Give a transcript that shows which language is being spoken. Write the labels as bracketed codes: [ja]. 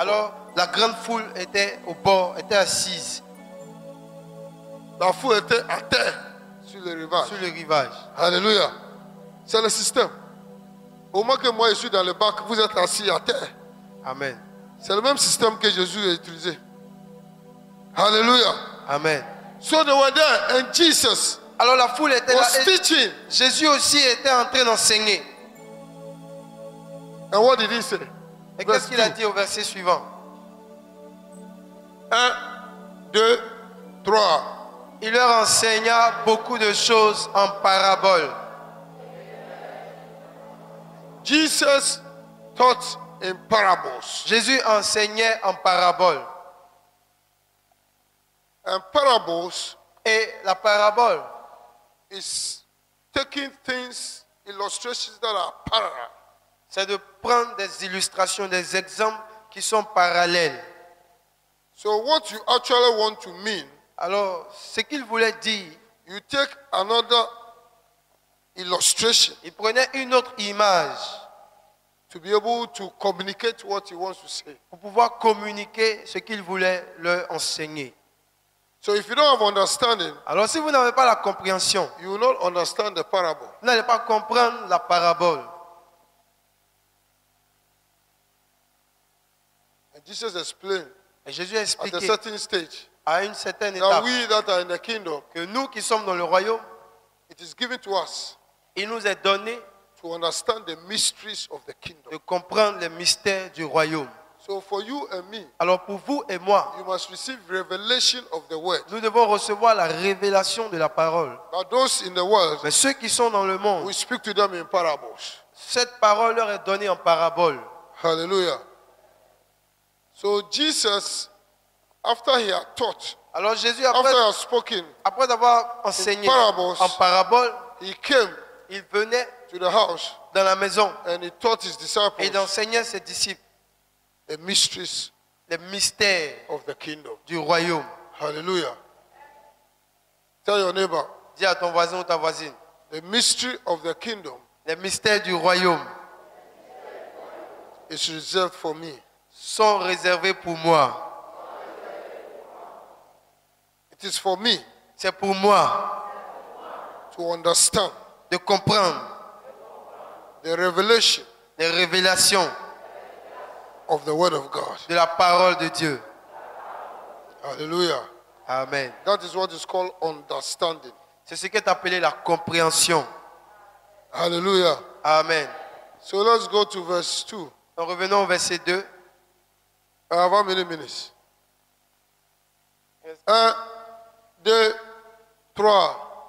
[fr] Alors la grande foule était au bord, était assise La foule était à terre sur le rivage. sur le rivage. Alléluia. C'est le système. Au moment que moi je suis dans le bac, vous êtes assis à terre. Amen. C'est le même système que Jésus a utilisé. Alléluia. Amen. [en] So they were there and Jesus [fr] Alors la foule était là. [en] was [fr] Et [en] teaching. [fr] Jésus aussi était en train d'enseigner. [en] And what did he say? [fr] Et [en] Verse [fr] qu'est-ce qu'il a [en] 2. [fr] dit au verset suivant? 1, 2, 3. Il leur enseigna beaucoup de choses en paraboles. [en] Jesus taught in parables. [fr] Jésus enseignait en paraboles. [en] And parables [fr] Et la parabole, [en] is taking things, illustrations that are parallel. [fr] c'est de prendre des illustrations, des exemples qui sont parallèles. [en] So what you actually want to mean, [fr] Alors, ce qu'il voulait dire, [en] you take another illustration [fr] il prenait une autre image [en] to be able to communicate what he wants to say. [fr] pour pouvoir communiquer ce qu'il voulait leur enseigner. [en] So if you don't have understanding, [fr] Alors, si vous n'avez pas la compréhension, [en] you will not understand the parable. [fr] vous n'allez pas comprendre la parabole. [en] And Jesus explained [fr] Et Jésus a [en] at a [fr] expliqué [en] certain stage [fr] à une certaine [en] that [fr] étape [en] we that are in the kingdom, [fr] que nous qui sommes dans le royaume, [en] it is given to us [fr] il nous est donné [en] to understand the mysteries of the kingdom. [fr] de comprendre les mystères du royaume. [en] So for you and me, [fr] Alors pour vous et moi, [en] you must receive revelation of the word. [fr] nous devons recevoir la révélation de la parole. [en] But those in the world, [fr] Mais ceux qui sont dans le monde, [en] we speak to them in parables. [fr] cette parole leur est donnée en parabole. [en] Hallelujah. So Jesus, after he had taught, [fr] Alors Jésus, [en] after he had spoken, [fr] après avoir enseigné [en] parables, [fr] en parabole, [en] he came [fr] il venait [en] to the house [fr] dans la maison [en] and he taught his [fr] et [en] disciples [fr] il enseignait ses disciples [en] the mysteries [fr] les mystères [en] of the kingdom. [fr] du royaume. [en] Hallelujah. Tell your neighbor, [fr] Dis à ton voisin ou ta voisine, [en] the mystery of the kingdom [fr] les mystères du royaume [en] is reserved for me. [fr] sont réservés pour moi. [en] It is for me [fr] C'est pour moi [en] to understand [fr] de comprendre [en] the revelation [fr] les révélations [en] of the word of God. [fr] de la parole de Dieu. Hallelujah. Amen. [en] That is what is called understanding. [fr] C'est ce qui est appelé la compréhension. Hallelujah. Amen. [en] So let's go to verse 2. [fr] Donc revenons au verset 2. [en] How many minutes? 1, 2, 3.